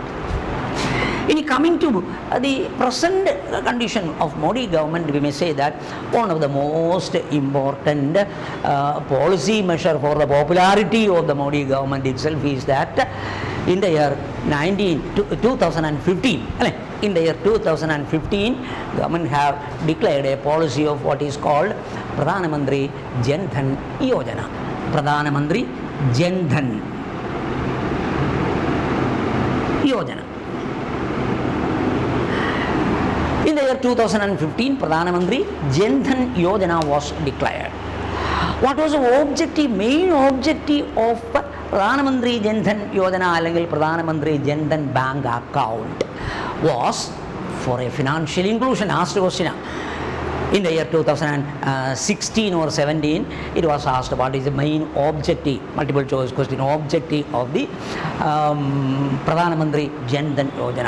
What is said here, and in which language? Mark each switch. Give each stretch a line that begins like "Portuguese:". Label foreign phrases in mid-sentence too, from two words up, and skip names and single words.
English: In coming to the present condition of Modi government, we may say that one of the most important policy measure for the popularity of the Modi government itself is that in the year 2015, in the year 2015, government have declared a policy of what is called Pradhan Mantri Jan Dhan Yojana. Pradhan Mantri Jan Dhan Yojana. In the year 2015, Pradhan Mantri Jan Dhan Yojana was declared. What was the objective, main objective of Pradhan Mantri Jan Dhan Yojana അല്ലെങ്കിൽ Pradhan Mantri Jan Dhan bank account was for a financial inclusion? Asked question. In the year 2016 or 17, it was asked what is the main objective, multiple choice question, objective of the Pradhan Mantri Jan Dhan Yojana.